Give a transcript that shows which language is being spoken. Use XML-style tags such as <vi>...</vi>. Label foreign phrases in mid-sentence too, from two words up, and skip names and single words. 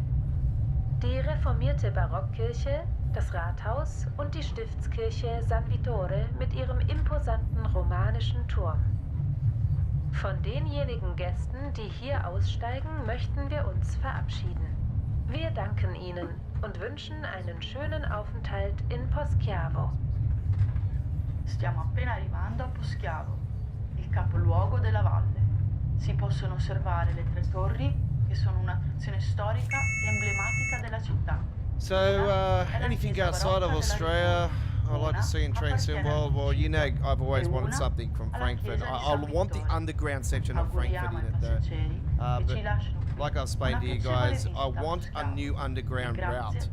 <de>Die reformierte Barockkirche, das Rathaus und die Stiftskirche San Vittore mit ihrem imposanten romanischen Turm. Von denjenigen Gästen, die hier aussteigen, möchten wir uns verabschieden. Wir danken Ihnen und wünschen einen schönen Aufenthalt in Poschiavo.</de> <it>Stiamo appena arrivando a Poschiavo, il capoluogo della valle. Si possono osservare le 3 torri, che sono un'attrazione storica e emblematica della città.</it> <en>So, anything outside of Australia I like to see in Train Sim World? Well, you know, I've always wanted something from Frankfurt. I want the underground section of Frankfurt in it though. But like I've explained to you guys, I want a new underground route.</en>